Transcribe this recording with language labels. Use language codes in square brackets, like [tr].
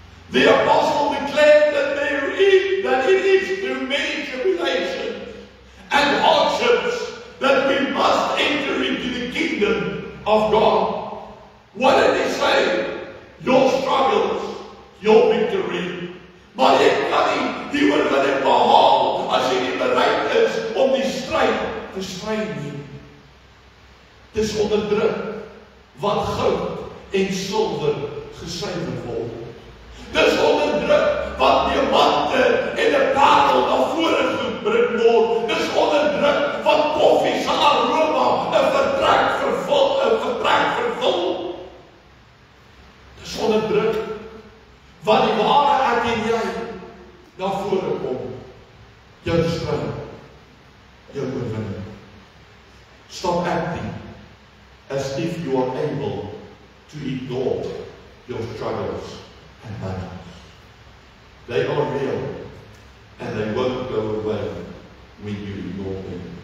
[en] The apostle declared that it is through many tribulations and hardships that we must enter into the kingdom of God. What did he say? Your struggles, your victory. [af] Maar jy kan nie die oorwinning behaal as jy nie bereid is om die stryd te stry nie. Dis onder druk wat goud en silwer gesuiwer word. Dis onder druk wat diamante en 'n parel na vore gebring word. Dis onder druk wat koffie se aroma 'n vertrek vervul. Dis onder druk wat die ware ek en jy na vore kom. Jou stryd, jou oorwinning. [en] Stop acting as if you are able to ignore your struggles and battles. They are real and they won't go away when you ignore them.